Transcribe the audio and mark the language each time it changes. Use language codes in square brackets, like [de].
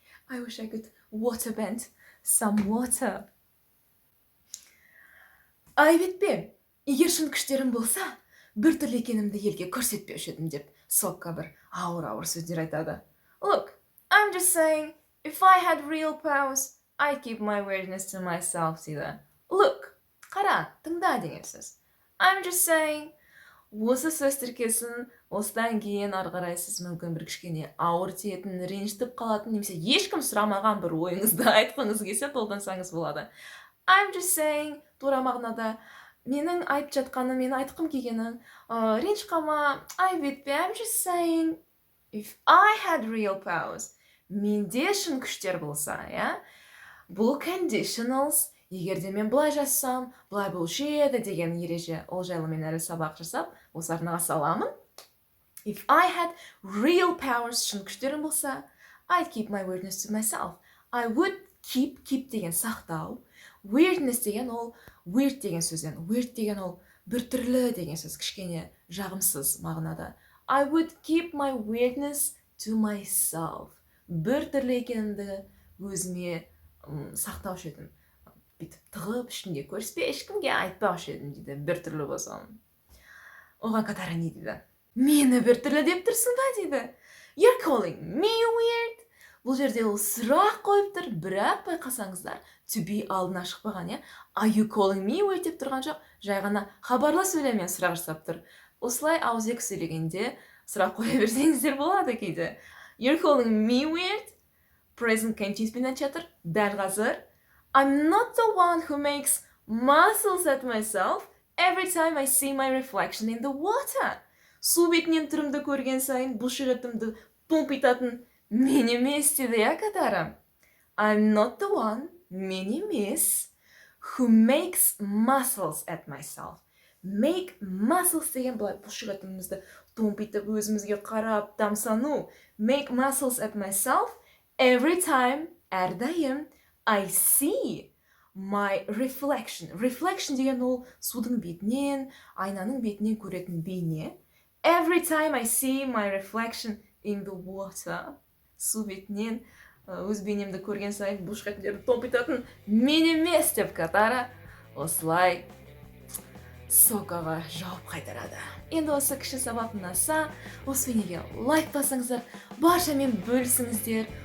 [en] I wish I could water bend some water. [kk] Айып етпе. Егер шын күштерім болса, бір түрлі екенімді елге көрсетпеуші едім деп Сока бір ауыр сөздер айтады. [en] Look, I'm just saying, if I had real powers, I'd keep my weirdness to myself дейді. [kk] Look, қара, тыңда деген сөз. [en] I'm just saying, [kk] осы сөз тіркесін осыдан кейін арғарай сіз мүмкін бір кішкене ауыр тиетін, ренжітіп қалатын, немесе ешкім сұрамаған бір ойыңызды айтқыңыз келсе қолдансаңыз болады. I'm just saying, тура мағынада менің айтып жатқаным, мен айтқым келгенім, ренж қалма, айып етпе. [en] I'm just saying, if I had real powers, [kk] менде шын күштер болса, бұл conditionals, егер де мен былай жазсам, былай болушы еді деген ереже, ол жайлы мен әлі сабақ жасап, осы арнаға саламын. [en] If I had real powers, [kk] шын күштерім болса, [en] I'd keep my weirdness to myself. I would keep [kk] деген сақтау. Weirdness деген ол weird деген сөзден. Weird деген ол біртүрлі деген сөз, кішкене жағымсыз мағынада. [en] I would keep my weirdness to myself. [kk] Біртүрлі екенімді өзіме сақтаушы едім. Бүйтіп тығып ішінде көріспе, ешкімге айтпаушы едім дейді, біртүрлі болсам. Оған қатары не дейді? Мені біртүрлі деп тұрсың ба дейді. [en] You're calling me weird. [kk] Бұл жерде ол сұрақ қойып тұр, бірақ байқасаңыздар, to be алдына шықпаған, [en] Are you calling me weird [kk] деп тұрған жоқ, жай ғана хабарлы сөйлеммен сұрақ жасап тұр. Осылай ауызекі сөйлегенде сұрақ қоя берсеңіздер болады кейде. [en] You're calling me weird. Present continuous [kk] пен жатыр. Дәл қазір. [en] I'm not the one who makes muscles at myself every time I see my reflection in the water. [kk] Су бетінен түрімді көрген сайын бұлшықетімді томпитатын мен емес деді, қатары. [en] I'm not the one, [kk] мен емес, [en] who makes muscles at myself. Make muscles [kk] деген былай бұлшықетімізді томпитып өзімізге қарап тамсану. [en] Make muscles at myself every time, әрдайым, I see my reflection. [kk] Reflection деген ол судың бетінен, айнаның бетінен көретін бейне. [en] Every time I see my reflection in the water. [kk] Су бетінен өз бейнемді көрген сайын бұлшықеттерді томпитатын мен емес деп қатары осылай сокаға жауап қайтарады. Енді осы кіші сабақ ұнаса, осы видеоға лайк басыңыздар, баршамен бөлісіңіздер.